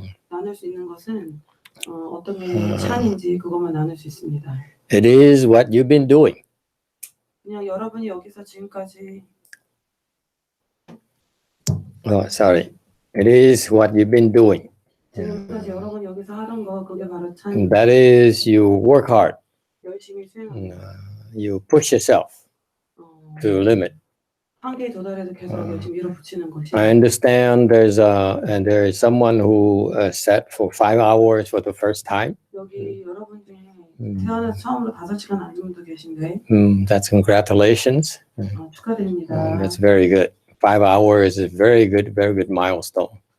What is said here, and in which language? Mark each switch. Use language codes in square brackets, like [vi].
[ko] 나눌 수 있는 것은 어떤 게 찬인지 그것만 나눌 수 있습니다. [en] It is what you've been doing. [ko] 그냥 여러분이 여기서 지금까지 [en] Sorry. It is what you've been doing. [ko] 지금까지 여러분이 여기서 하던 거 그게 바로 찬. [en] That is you work hard. [ko] 열심히 수행하는. [en] You push yourself to the limit. [ko] 한계에 도달해서 계속 열심히 밀어붙이는 것이. [en] I understand there is someone who sat for 5 hours for the first time. [ko] 여기 여러분 중에 태어나서 처음으로 5시간 앉은 분도 계신데. [en] That's congratulations. [ko] 축하드립니다. [en] That's very good. 5 hours is very good milestone.